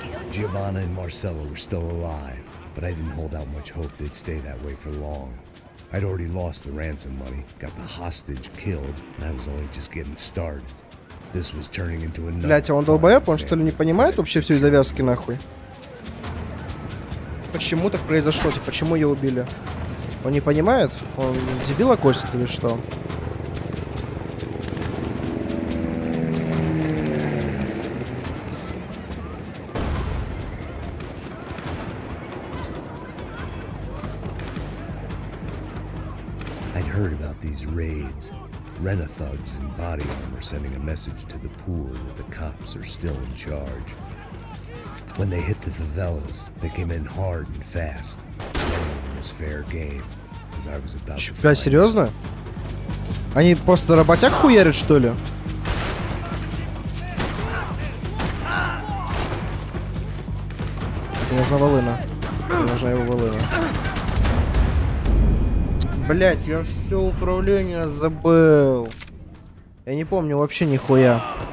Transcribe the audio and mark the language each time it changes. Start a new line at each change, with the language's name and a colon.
English: Giovanna and Marcelo were still alive, but I didn't hold out much hope they'd stay that way for long. I'd already lost the ransom money, got the hostage killed, and I was only just getting started. This was turning into another.
Russian: Блять, а он долбоеб? Он что ли не понимает вообще всю завязки нахуй? Почему так произошло? Типа, почему ее убили? Он не понимает? Он дебила косит или что?
English: I'd heard about these raids. Rent-a-thugs in body armor sending a message to the pool that the cops are still in charge. When they hit the favelas, they came in hard and fast. It was fair game, as I was about to
Russian: Блять,
English: find
Russian: серьезно? Они просто работяг хуярят, что ли? Мне нужна волына. Мне нужна его волына. Блять, я все управление забыл. Я не помню вообще нихуя.